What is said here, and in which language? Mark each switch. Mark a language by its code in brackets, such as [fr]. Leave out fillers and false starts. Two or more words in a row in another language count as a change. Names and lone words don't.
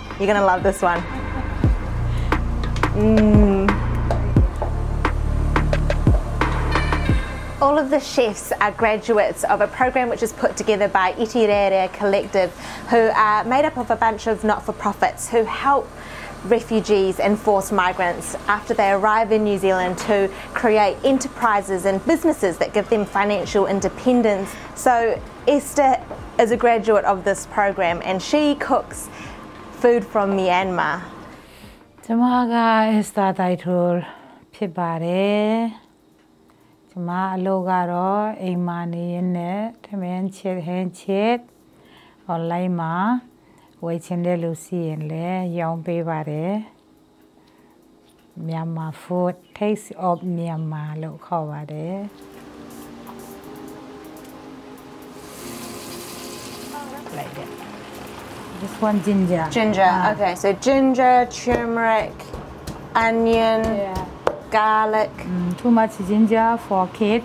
[en] You're going to love this one. All of the chefs are graduates of a program which is put together by Iti Rearea collective, who are made up of a bunch of not-for-profits who help refugees and forced migrants after they arrive in New Zealand to create enterprises and businesses that give them financial independence. So Esther is a graduate of this program and she cooks food from Myanmar. [my] Esther Taithul ဖြစ်ပါတယ် ကျမအလုပ်ကတော့အိမ်မှာနေရင်းနဲ့ထမင်းချက်ဟင်းချက် online မှာဝယ်ချင်တဲ့လူစီရင်လည်းရောင်းပေးပါတယ် [en] Myanmar food [my] Taste of Myanmar လို့ခေါ်ပါတယ် [en] like that this one ginger okay, so ginger, turmeric, onion, garlic. Too much ginger for kids.